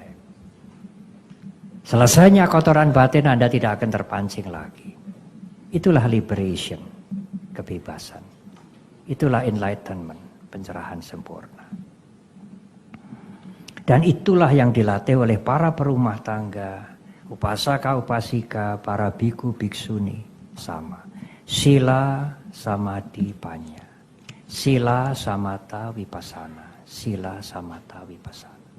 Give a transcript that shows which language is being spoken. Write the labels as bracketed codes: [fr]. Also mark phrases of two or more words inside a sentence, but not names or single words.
[id] Selesainya kotoran batin Anda tidak akan terpancing lagi. Itulah liberation, kebebasan. Itulah enlightenment, pencerahan sempurna. Dan itulah yang dilatih oleh para perumah tangga, upasaka, upasika, para biku, biksuni, sama. Sila, samadhi, panya. Sila, samatha, vipassana. Sila, samatha, vipassana.